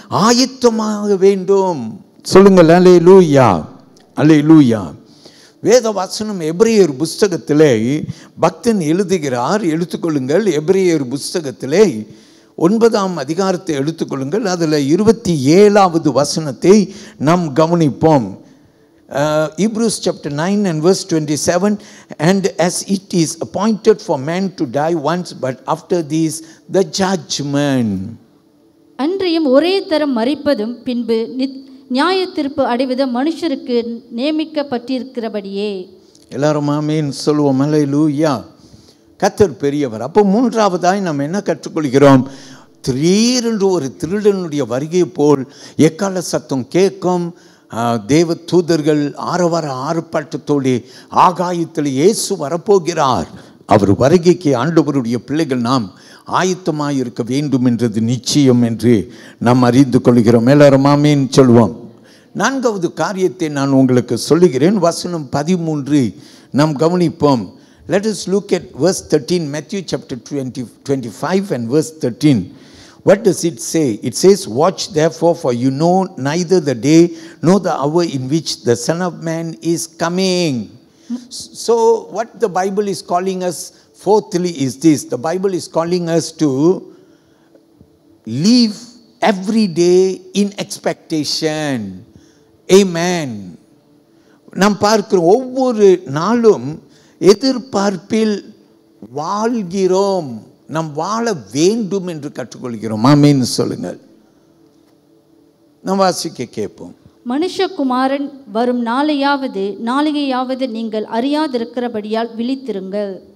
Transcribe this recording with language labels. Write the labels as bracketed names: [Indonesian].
[Tamil] ஆயத்தமாக வேண்டும். சொல்லுங்கள் அல்லேலூயா. அல்லேலூயா. வேத வசனம் எபிரேயர் புஸ்தகத்திலே பக்தன் எழுதுகிறார். எடுத்துக்கொள்ளுங்கள். எபிரேயர் புஸ்தகத்திலே 9ஆம் அதிகாரத்தை எடுத்துக்கொள்ளுங்கள். அதில் 27வது வசனத்தை நாம் கவனிப்போம். [English] Hebrews chapter 9 and verse 27, and as it is appointed for man to die once, but after this the judgment. [Tamil] அன்றியும் ஒரே தரம் மரிப்பதும் பின்பு நியாய தீர்ப்பு அடைவதும் மனுஷருக்கு நியமிக்கப்பட்டிருக்கிறபடியே. எல்லாரும் ஆமென் சொல்லுவோம். அல்லேலூயா. கர்த்தர் பெரியவர். அப்போ மூன்றாவதாய் நம்ம என்ன கற்றுக்கொள்கிறோம்? திடீரென்று ஒரு திருடனுடைய வருகை போல் எக்கால சத்தம் கேட்கும். தேவ தூதர்கள் ஆரவார ஆர்ப்பாட்டத்தோடு ஆகாயத்தில் இயேசு வரப்போகிறார். அவர் வருகைக்கு ஆண்டவருடைய பிள்ளைகள் நாம் ஆயத்தமாக இருக்க வேண்டும் என்றது நிச்சயம் என்று நாம் அறிந்து கொள்கிறோம். எல்லாரும் ஆமென் சொல்வோம். நான்காவது காரியத்தை நான் உங்களுக்கு சொல்லுகிறேன். வசனம் 13 நாம் கவனிப்போம். [English] Let us look at verse 13, Matthew chapter 25 and verse 13. What does it say? It says, "Watch therefore, for you know neither the day nor the hour in which the Son of Man is coming." So what the Bible is calling us fourthly is this. The Bible is calling us to live every day in expectation. Amen. [Tamil] நாம் பார்க்கிறோம், ஒவ்வொரு நாளும் எதிர்பார்ப்பில் வாழ்கிறோம். நாம் வாழ வேண்டும் என்று கற்றுக்கொள்கிறோம். ஆமென் சொல்லுங்கள். நாம் வாசிக்க கேட்போம். மனுஷகுமாரன் வரும் நாளையாவது நீங்கள் அறியாதிருக்கிறபடியால் விழித்திருங்கள்.